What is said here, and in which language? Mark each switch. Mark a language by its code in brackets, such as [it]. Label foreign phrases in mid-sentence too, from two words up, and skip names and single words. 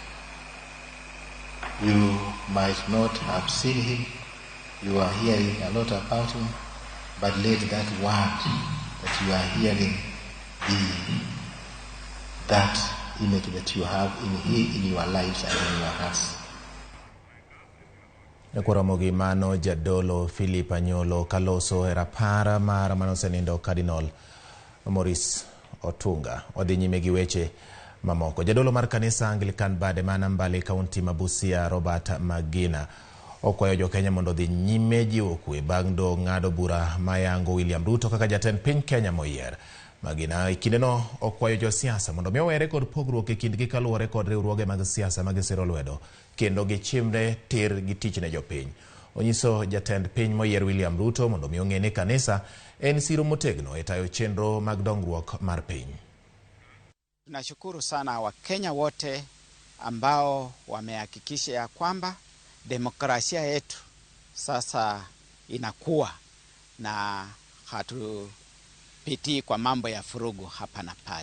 [en] You might not have seen him, you are hearing a lot about him, but let that word that you are hearing be that image that you have in your lives and in your hearts. [luo] Ramogi mano jadolo Philip Anyolo kaloso rapara mar manosenindo Cardinal Maurice Otunga. Odhi nyime gi weche mamoko. Jadolo mar kanisa Anglican bade manambali kaunti Mabusia Robert Magina okwayo jo Kenya mondo dhi nyime jiwo kwe bang' do ng'ado bura mayango William Ruto kaka jatend piny Kenya moyier. Magina ikindeno okwayo jo siasa mondo miowere kod pogruok e kindgi kaluwore kod riwruoge mag siasa mag siro lwedo kendo gichimre tir gi tich ne jopiny. Onyiso jatend piny moyier William Ruto mondo miong'e ni kanisa en siro motegno e tayo chenro mag dongruok mar piny. [sw] Tunashukuru sana Wakenya wote ambao wamehakikisha ya kwamba demokrasia yetu sasa inakuwa na hatupitii kwa mambo ya furugu hapa na pale.